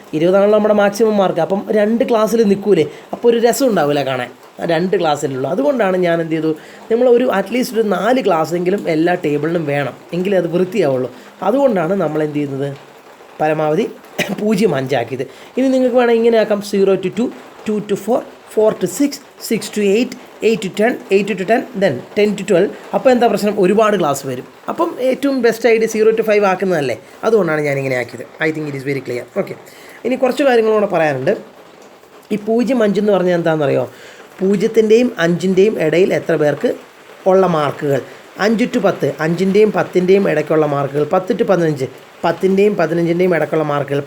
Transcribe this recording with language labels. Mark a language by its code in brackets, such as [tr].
[ml] 20 ആണല്ലോ നമ്മുടെ maximum mark. അപ്പം 2 ക്ലാസ്സിൽ നിൽക്കൂലേ? അപ്പോൾ ഒരു രസം ഉണ്ടാവില്ല കാണാൻ. 2 ക്ലാസ്സിലുള്ളൂ. അതുകൊണ്ടാണ് ഞാൻ എന്ത് ചെയ്തു, നമ്മൾ അറ്റ്ലീസ്റ്റ് ഒരു 4 ക്ലാസ്സെങ്കിലും എല്ലാ ടേബിളിനും വേണം, എങ്കിലേ അത് വൃത്തിയാവുള്ളൂ. അതുകൊണ്ടാണ് നമ്മൾ എന്ത് ചെയ്യുന്നത്, പരമാവധി 0, 5 ആക്കിയത്. ഇനി നിങ്ങൾക്ക് വേണമെങ്കിൽ ഇങ്ങനെ ആക്കാം: 0 to 2, 2 to 4, 4 to 6, 6 to 8, 8 to 10, 8 to 10, then 10 to 12. അപ്പോൾ എന്താ പ്രശ്നം? ഒരുപാട് ക്ലാസ് വരും. അപ്പം ഏറ്റവും ബെസ്റ്റ് ഐഡിയ 0 to 5 ആക്കുന്നതല്ലേ. അതുകൊണ്ടാണ് ഞാനിങ്ങനെ ആക്കിയത്. [en] I think it is very clear. [ml] Okay, ഇനി കുറച്ച് കാര്യങ്ങളൂടെ പറയാനുണ്ട്. ഈ 0, 5 എന്ന് പറഞ്ഞാൽ എന്താണെന്നറിയോ? 0ൻ്റെയും 5ൻ്റെയും ഇടയിൽ എത്ര പേർക്ക് ഉള്ള മാർക്കുകൾ. 5 to 10, 5ൻ്റെയും 10ൻ്റെയും ഇടയ്ക്കുള്ള മാർക്കുകൾ. 10 to 15, 10ൻ്റെയും 15ൻ്റെയും ഇടയ്ക്കുള്ള മാർക്കുകൾ.